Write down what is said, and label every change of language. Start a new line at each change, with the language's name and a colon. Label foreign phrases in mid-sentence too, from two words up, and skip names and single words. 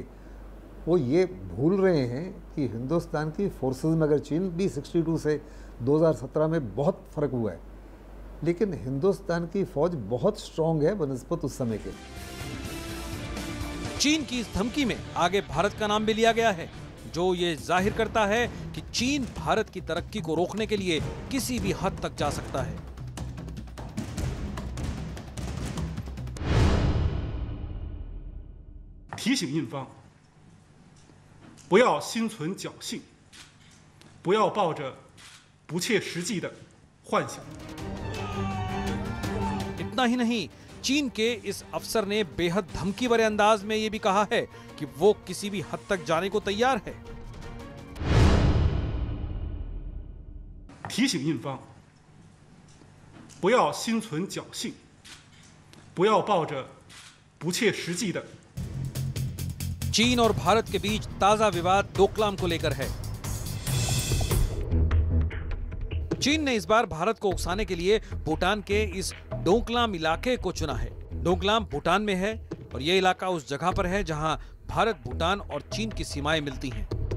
Hindi: वो ये भूल रहे हैं कि हिंदुस्तान की फोर्सेस में अगर चीन भी 62 से 2017 में बहुत फ़र्क हुआ है, लेकिन हिंदुस्तान की फ़ौज बहुत स्ट्रांग है बनिस्बत उस समय के। चीन की इस धमकी में आगे भारत का नाम भी लिया गया है, जो ये जाहिर करता है कि चीन भारत की तरक्की को रोकने के लिए किसी भी हद तक जा सकता है।
Chinese: 提醒印方，不要心存侥幸，不要抱着不切实际的幻想。
Hindi: इतना ही नहीं, चीन के इस अफसर ने बेहद धमकी भरे अंदाज में यह भी कहा है कि वो किसी भी हद तक जाने को तैयार है।
Chinese: 提醒印方，不要心存侥幸，不要抱着不切实际的。
Hindi: चीन और भारत के बीच ताजा विवाद डोकलाम को लेकर है। चीन ने इस बार भारत को उकसाने के लिए भूटान के इस डोकलाम इलाके को चुना है। डोकलाम भूटान में है और यह इलाका उस जगह पर है जहां भारत, भूटान और चीन की सीमाएं मिलती हैं।